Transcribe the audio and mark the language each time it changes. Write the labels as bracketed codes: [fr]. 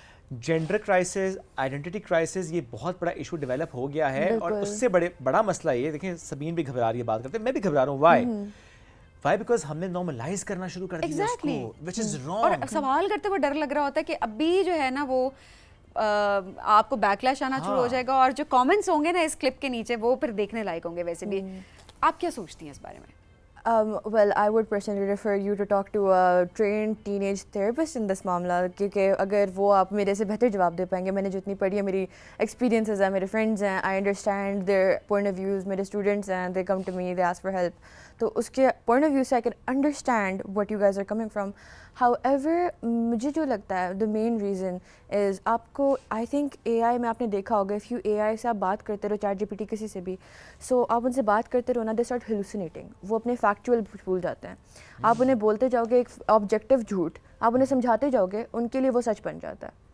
[ur] Gender crisis, identity crisis, یہ بہت بڑا ایشو ڈیولپ ہو گیا ہے, اور اس سے بڑا مسئلہ یہ, دیکھیں سبین بھی گھبرا رہی ہے بات کرتے, میں بھی گھبرا رہا ہوں. وائی بیکاز ہم نے نارملائز کرنا شروع کر دیا اس کو, [en] which is wrong. [ur] اور سوال کرتے ہوئے ڈر لگ رہا ہوتا ہے کہ ابھی جو ہے نا وہ آپ کو بیک لیش آنا شروع ہو جائے گا, اور جو کامنٹس ہوں گے نا اس کلپ کے نیچے وہ پھر دیکھنے لائق ہوں گے. ویسے بھی آپ کیا سوچتی ہیں اس بارے میں؟ [en] Well, I would personally refer you to talk to a trained teenage therapist in this معاملہ, [ur] کیونکہ اگر وہ آپ میرے سے بہتر جواب دے پائیں گے. میں نے جتنی پڑھی ہے, [en] میری ایکسپیرینسز ہیں, میرے فرینڈز ہیں, I understand their point of views, میرے اسٹوڈنٹس ہیں, they come to me, they ask for help. تو اس کے پوائنٹ آف ویو سے I can understand what you guys are coming from. [ur] However, مجھے جو لگتا ہے the main reason is آپ کو I think AI میں آپ نے دیکھا ہوگا, if you AI سے آپ بات کرتے رہو, چیٹ جی پی ٹی کسی سے بھی, سو آپ ان سے بات کرتے رہو نا, [en] they start hallucinating. [ur] وہ اپنے فیکچوئل بھول جاتے ہیں. آپ انہیں بولتے جاؤ گے ایک آبجیکٹیو جھوٹ, آپ انہیں سمجھاتے جاؤ گے, ان کے لیے وہ سچ بن جاتا ہے.